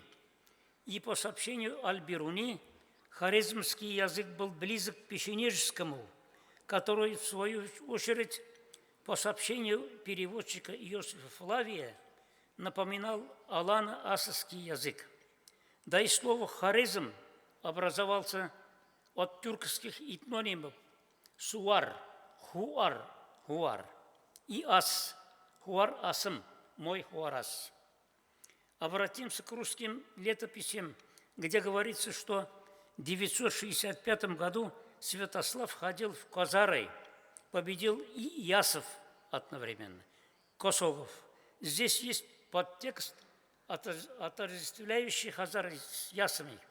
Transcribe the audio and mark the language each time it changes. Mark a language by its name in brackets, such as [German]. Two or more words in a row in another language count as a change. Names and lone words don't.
[Russian] И по сообщению Аль-Бируни, хорезмский язык был близок к печенежскому, который, в свою очередь, по сообщению переводчика Иосифа Флавия, напоминал алано-асский язык. Да и слово «хорезм» образовался от тюркских этнонимов «суар», «хуар» и «ас», «хуар асым», «мой хуарас». Обратимся к русским летописям, где говорится, что в 965 году Святослав ходил в Козары, победил и ясов одновременно, косогов. Здесь есть подтекст, отождествляющий хазар с ясами.